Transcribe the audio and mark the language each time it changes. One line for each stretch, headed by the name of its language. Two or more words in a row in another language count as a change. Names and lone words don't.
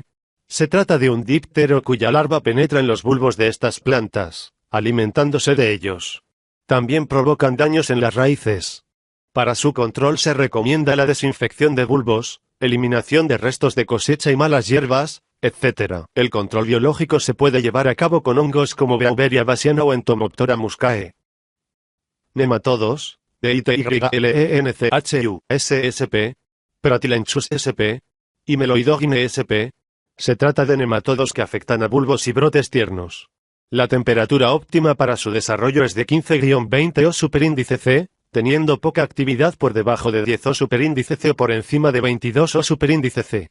Spanish: Se trata de un díptero cuya larva penetra en los bulbos de estas plantas, alimentándose de ellos. También provocan daños en las raíces. Para su control se recomienda la desinfección de bulbos, eliminación de restos de cosecha y malas hierbas, etc. El control biológico se puede llevar a cabo con hongos como Beauveria bassiana o Entomoptora muscae. Nematodos, DITYLENCHU, SSP, Pratylenchus sp. Y Meloidogine sp. Se trata de nematodos que afectan a bulbos y brotes tiernos. La temperatura óptima para su desarrollo es de 15-20 O superíndice C, teniendo poca actividad por debajo de 10 O superíndice C o por encima de 22 O superíndice C.